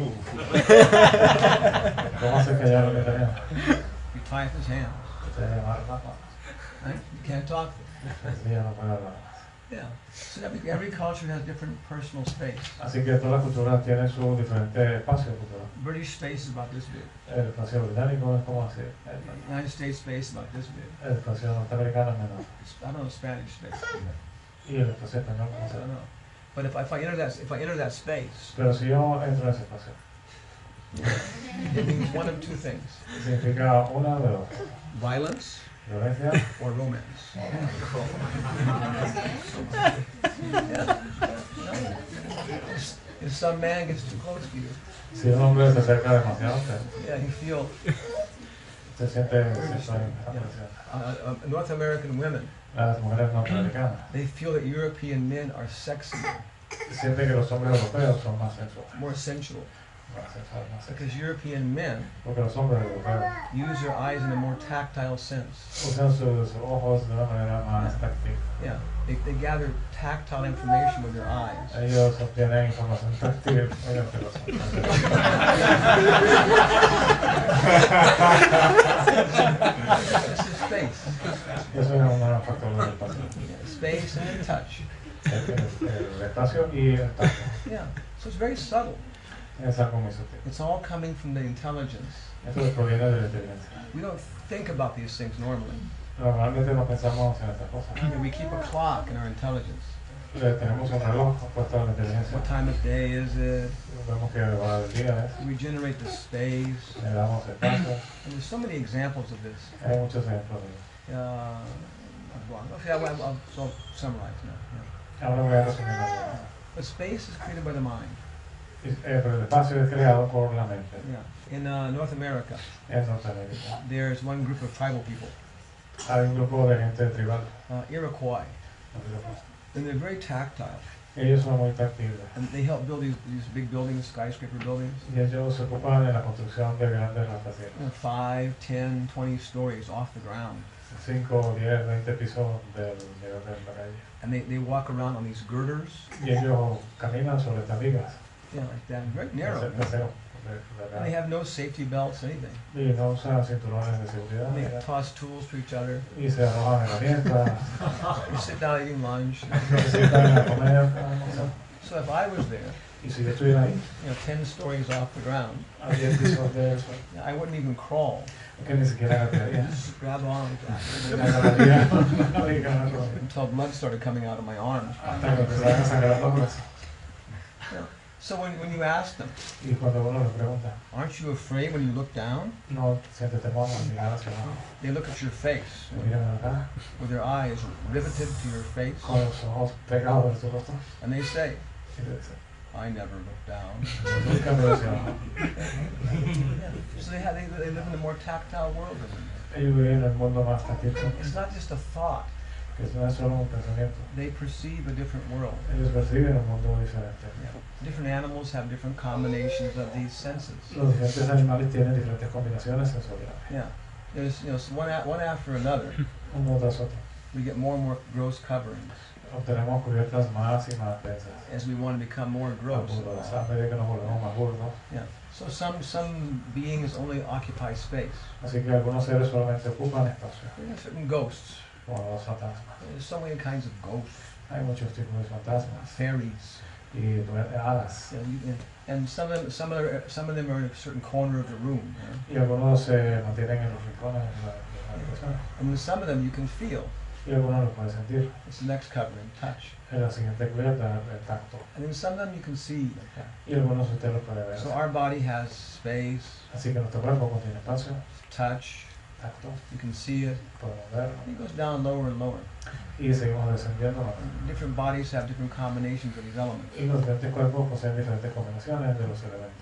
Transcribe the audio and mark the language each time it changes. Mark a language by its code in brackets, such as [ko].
[es] ¿Cómo hace callar lo que tenemos? [en] You tie up his hands, [es] Usted amarra las manos. [en] right? You can't talk. [es] Así ya no puede hablar más. [en] Yeah. So every culture has different personal space. [es] Así que todas las culturas tienen su diferente espacio cultural. [en] British space is about this big. [es] El espacio británico es como así. [en] United States space is about this big. [es] El espacio norteamericano es menor. [en] I don't know Spanish space. [es] Y el espacio español como [en] I [es] sea. [en] don't know. But if I enter that space, [es] Pero si yo entro en ese espacio, [en] it means one of two things: [es] significa una de dos. [en] violence [es] Violencia [en] or romance. If some man gets too close to you, [es] si un hombre se acerca demasiado, usted [en] yeah, you feel. [es] se siente apresión. [en] North American women, [es] Las mujeres norteamericanas [en] they feel that European men are sexier, [es] sienten que los hombres europeos son más sensuales. [en] more sensual, [es] Más sensuales, más sexy. [en] because European men [es] Porque los hombres europeos [en] use their eyes in a more tactile sense. [es] usan sus ojos de una manera más táctil. [en] Yeah, they gather tactile information with their eyes. [es] Ellos obtienen información táctil mediante los ojos. [en] This is space. [es] Eso es un factor del espacio. [en] Yeah, space and then touch. [es] El espacio y el tacto. [en] Yeah, so it's very subtle. [es] Es algo muy sutil. [en] It's all coming from the intelligence. [es] Eso proviene de la inteligencia. [en] We don't think about these things normally. [es] Normalmente no pensamos en estas cosas. [en] We keep a clock in our intelligence. [es] Tenemos un reloj puesto en la inteligencia. [en] What time of day is it? [es] Vemos que hora del día es. [en] We generate the space. [es] Le damos espacio. [en] And there's so many examples of this. [es] Hay muchos ejemplos de eso. [en] Okay, I'll summarize now. Yeah. [es] Ahora voy a resumir algo. [en] But space is created by the mind. [es] Pero el espacio es creado por la mente. [en] Yeah. In North America, [es] En Norteamérica [en] there's one group of tribal people, [es] hay un grupo de gente tribal. [en] Iroquois, and they're very tactile. [es] Ellos son muy táctiles. [en] And they help build these big buildings, skyscraper buildings, [es] Y ellos se ocupan en la construcción de grandes rascacielos. [en] 5, 10, 20 stories off the ground. [es] 5, 10, 20 pisos del nivel de la calle. [en] And they walk around on these girders, [es] Y ellos caminan sobre estas vigas. [en] yeah, like that, very narrow. [es] De acero, [en] And they have no safety belts, anything. [es] Y no usan cinturones de seguridad. [en] And they toss tools to each other. [es] Y se arrojan herramientas. [en] They sit down eating lunch. [es] Se sientan a comer. [en] So if I was there, [es] Y si yo estuviera ahí, [en] 10 stories off the ground, [es] a 10 pisos de eso, [en] I wouldn't even crawl. [es] que ni siquiera gatearía. [en] Just grab on like that. [es] agarraría y agarrarlo. [en] Until blood started coming out of my arms. [es] Hasta que empezaran a sangrar los brazos. [en] So when you ask them, [es] Y cuando uno le pregunta, [en] aren't you afraid when you look down? [es] no sientes temor al mirar hacia abajo. [en] They look at your face, [es] Te miran a la cara, [en] with their eyes riveted to your face, [es] con los ojos pegados en su rostro. [en] and they say, [es] Y te dicen, [en] I never look down. [es] nunca me hacia abajo. [en] So they live in a more tactile world than we do. [es] Ellos viven en el mundo más táctil. [en] It's not just a thought. [es] Que no es solo un pensamiento. [en] They perceive a different world. [es] Ellos perciben un mundo diferente. [en] Different animals have different combinations of these senses. [es] Los diferentes animales tienen diferentes combinaciones sensoriales. [en] Yeah. There's, so one after another, [es] Uno tras otro. [en] we get more and more gross coverings [es] Obtenemos cubiertas más y más densas. [en] as we want to become more gross. [es] A medida que nos volvemos más burdos. [en] Yeah. So some beings only occupy space. [es] Así que algunos seres solamente ocupan espacio. [en] There are certain ghosts. [es] Como los fantasmas. [en] There's so many kinds of ghosts. [es] Hay muchos tipos de fantasmas. [en] Fairies. [es] Y hadas. [en] And some of them are in a certain corner of the room. [es] Y algunos se mantienen en los rincones de la habitación. [en] And then some of them you can feel. [es] Y algunos los pueden sentir. [en] It's the next covering, touch. [es] En la siguiente cubierta, el tacto. [en] And then some of them you can see. [es] Y algunos usted los puede ver. [en] So our body has space, [es] Así que nuestro cuerpo contiene espacio, [en] touch, [es] tacto, [en] You can see it. [es] podemos verlo. [en] It goes down lower and lower. [es] Y seguimos descendiendo. [en] Different bodies have different combinations of these elements. [es] Y los diferentes cuerpos poseen diferentes combinaciones de los elementos.